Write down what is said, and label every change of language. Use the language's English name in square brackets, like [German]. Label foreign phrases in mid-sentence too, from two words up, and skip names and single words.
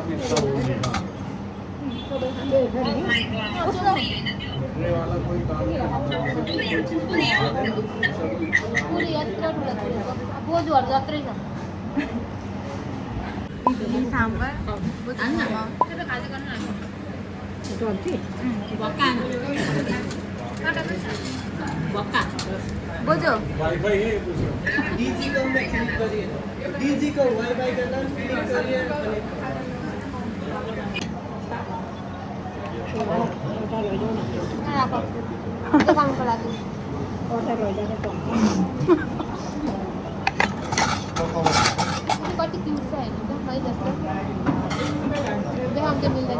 [Nepali] बोजूहरू जत्रै छ साम्बर बोजू [Hindi] वाईफाई है डीजी को में क्लिक करिए डीजी को वाईफाई का नाम क्लिक करिए [Nepali] दोकानको लागि कति क्युट छ हेर्नु त है जस्तो देखाउनु चाहिँ मिल्दैन